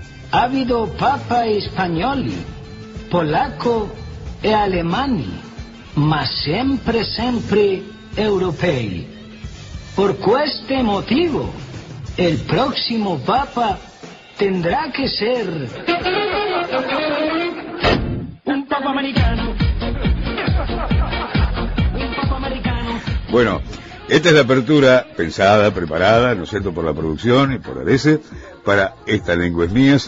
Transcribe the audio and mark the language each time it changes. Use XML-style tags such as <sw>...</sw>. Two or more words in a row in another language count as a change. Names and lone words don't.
<es>ha habido</es> <it>papa spagnoli, polacco e alemani, ma sempre europei.</it> <es>Por este motivo, el próximo papa tendrá que ser un papa americano. Un papa americano. Bueno, esta es la apertura pensada, preparada, ¿no es cierto?, por la producción y por Arese, para Esta lengua es mía.</es>